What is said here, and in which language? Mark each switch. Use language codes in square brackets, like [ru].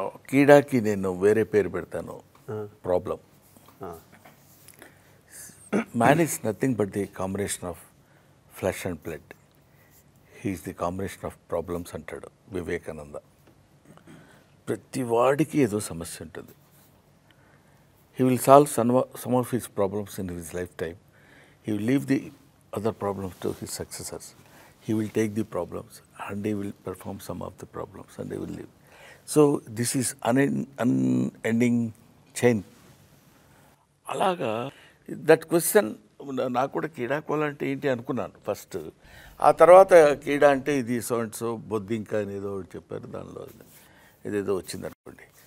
[te] కీడాకి నేను వేరే పేరు పెడతాను, problem. [en] Man is nothing but the combination of flesh and blood. He is the combination of problems [te] అంటాడు [en] Vivekananda. [te] ప్రతి వాడికి ఏదో సమస్య ఉంటుంది. [en] He will solve some of his problems in his lifetime. He will leave the other problems to his successors. He will take the problems and he will perform some of the problems and he will leave. So this is unending chain. [te] అలాగా [en] that question [te] నాకు కూడా కీడా కోల అంటే ఏంటి అనుకున్నాను first. ఆ తర్వాత కీడా అంటే ఇది సో అండ్ సో బొద్దింక అనేదో చెప్పారు, దానిలో ఏదేదో వచ్చింది అనుకోండి.